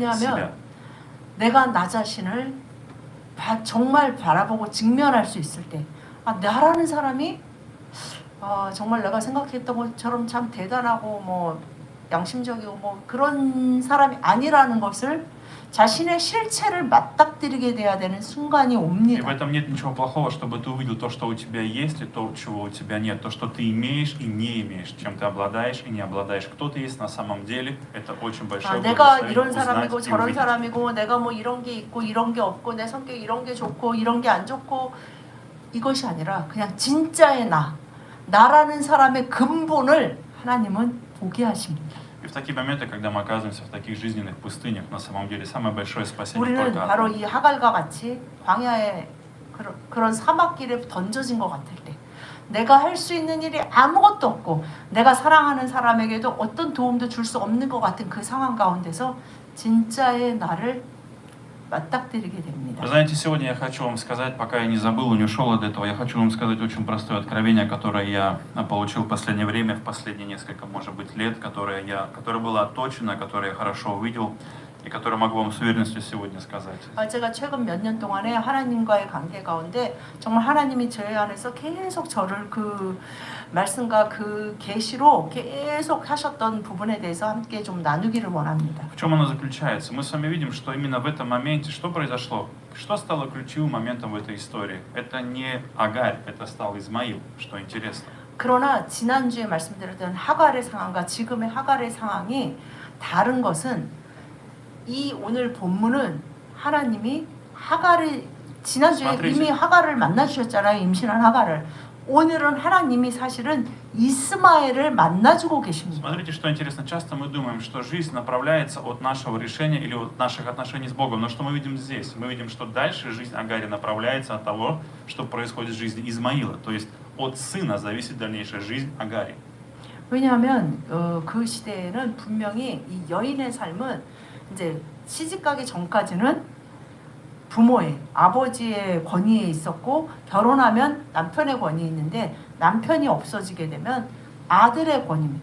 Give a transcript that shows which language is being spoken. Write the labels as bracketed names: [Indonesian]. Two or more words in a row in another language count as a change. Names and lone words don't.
[Korean] 왜냐하면 내가 나 자신을 정말 바라보고 직면할 수 있을 때 나라는 사람이 정말 내가 생각했던 것처럼 참 대단하고 뭐 양심적이고 뭐 그런 사람이 아니라는 것을 자신의 실체를 맞닥뜨리게 돼야 되는 순간이 [Russian] И в [Korean] 옵니다. [Russian] этом нет ничего плохого, чтобы ты увидел то, что у тебя есть, и то, чего у тебя нет, то, что ты имеешь и не имеешь, чем ты обладаешь и не обладаешь, кто ты есть на самом деле. Это очень большое [Korean] 내가 [Russian] благословение [Korean] 이런 [Russian] узнать [Korean] 사람이고 [Russian] и [Korean] 저런 [Russian] увидеть. [Korean] 사람이고 내가 뭐 이런 게 있고 이런 게 없고 내 성격이 이런 게 좋고 이런 게 안 좋고 이것이 아니라 그냥 진짜의 나라는 사람의 근본을 하나님은 보게 하십니다. [Russian] И в такие моменты, когда мы оказываемся в таких жизненных пустынях, на самом деле самое большое спасение [Korean] 우리는 [Russian] только [Korean] 바로 [Russian] одно. [Korean] 이 하갈과 같이 광야의 그런 사막길에 던져진 것 같을 때 내가 할 수 있는 일이 아무것도 없고 내가 사랑하는 사람에게도 어떤 도움도 줄 수 없는 것 같은 그 상황 가운데서 진짜의 나를 맞닥뜨리게 됩니다. [Russian] Вы знаете, сегодня я хочу вам сказать, пока я не забыл и не ушел от этого, я хочу вам сказать очень простое откровение, которое я получил в последнее время, в последние несколько, может быть, лет, которое было отточено, которое я хорошо увидел и которое могу вам с уверенностью сегодня сказать. [Korean] 제가 최근 몇 년 동안에 하나님과의 관계 가운데 정말 하나님이 제 안에서 계속 저를 그 말씀과 그 계시로 계속 하셨던 부분에 대해서 함께 좀 나누기를 원합니다. [Russian] В чем оно заключается? Мы с вами видим, что именно в этом моменте, что произошло? Что стало ключевым моментом в этой истории? Это не Агарь, это стал Измаил, что интересно. [Korean] 그러나 지난주에 말씀드렸던 하갈의 상황과 지금의 하갈의 상황이 다른 것은 이 오늘 본문은 하나님이 하갈을 지난주에 이미 하갈을 만나 주셨잖아요. 임신한 하갈을. 오늘은 하나님이 사실은 이스마엘을 만나주고 계십니다. [Russian] Смотрите, что интересно. Часто мы думаем, что жизнь направляется от нашего решения или от наших отношений с Богом. Но что мы видим здесь? Мы видим, что дальше жизнь Агари направляется от того, что происходит в жизни Измаила. То есть от сына зависит дальнейшая жизнь Агари. [Korean] 왜냐하면 그 시대에는 분명히 이 여인의 삶은 이제 시집가기 전까지는 부모의 아버지의 권위에 있었고 결혼하면 남편의 권위 있는데 남편이 없어지게 되면 아들의 권위입니다.